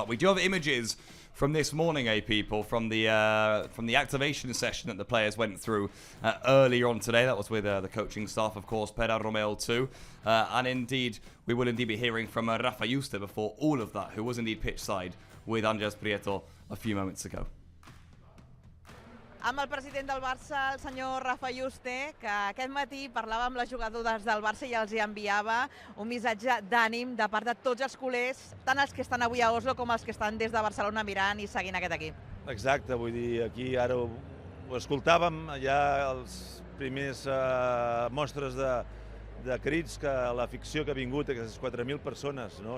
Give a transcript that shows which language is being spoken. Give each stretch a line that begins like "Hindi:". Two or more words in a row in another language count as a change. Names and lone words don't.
English: We do have images from this morning, people, from the activation session that the players went through earlier on today. That was with the coaching staff, of course, Pere Romeo too. And indeed, we will indeed be hearing from Rafa Juste before all of that, who was indeed pitch side with Andrés Prieto a few moments ago.
Catalan: Amb el president del Barça, el senyor Rafa Juste, que aquest matí parlava amb les jugadores del Barça i els hi enviava un missatge d'ànim de part de tots els culers, tant els que estan avui a Oslo com els que estan des de Barcelona mirant i seguint aquest equip. Exacte, vull dir, aquí ara ho escoltàvem, ja els primers mostres de crits, que l'afició que ha vingut, aquestes 4.000 persones, no?